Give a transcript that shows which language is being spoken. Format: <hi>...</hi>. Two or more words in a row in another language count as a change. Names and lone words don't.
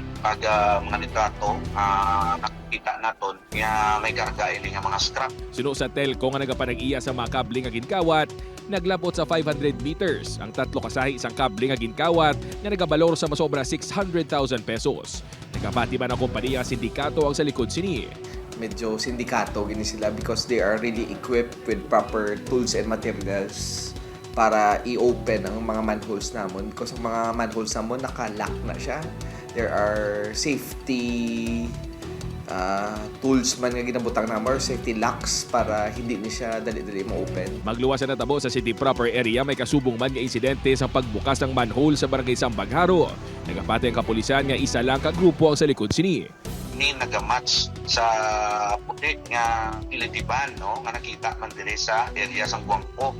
<hil>Pag mga litrato, nakita naton nga may karga ini nga mga scrap. Sino sa telco nga nagapanag-iya sa mga kable nga ginkawat, naglabot sa 500 meters. Ang tatlo kasahi isang kable nga ginkawat nga nagabalor sa masobra 600,000 pesos. Nagapati man ang kompanya sindikato ang sa likod sini. Medyo sindikato gini sila</hil> <en>because they are really equipped with proper tools and materials</en> <hil>para i-open ang mga manholes namon. Because ang mga manholes namon naka-lock na siya.</hil> <en>There are safety tools</en> <hil>man nga ginabutang namon</hil> <en>or safety locks</en> <hil>para hindi ni siya dali-dali ma-open. Magluwas na natabo sa city proper area may kasubong man nga insidente sa pagbukas ng manhole sa barangay Sambagharo. Nagapati ang kapulisan nga isa lang ka grupo ang sa likod sini. Ni nagamatch sa puti nga ilitiban, no, nga nakita man diri sa area sang Guangco.</hil>